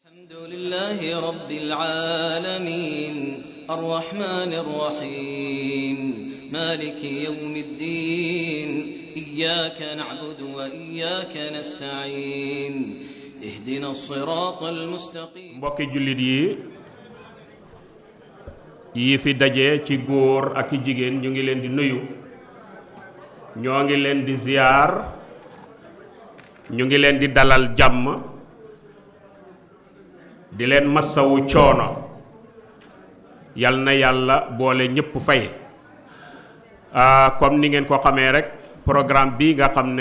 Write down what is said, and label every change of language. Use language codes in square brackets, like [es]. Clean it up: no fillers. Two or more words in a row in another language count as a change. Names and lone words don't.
[ar] الحمد لله رب العالمين الرحمن الرحيم مالك يوم الدين إياك نعبد وإياك نستعين اهدنا الصراط المستقيم [wo] mbokki jullit yi fi daje ci góor ak jigéen ñu ngi leen di nuyu ñoo ngi leen di ziyaar ñu ngi leen di dalal jàmm di leen massawu coono yal na yàlla boole ñépp fay comme ni ngeen ko xamee rek programme bi nga xam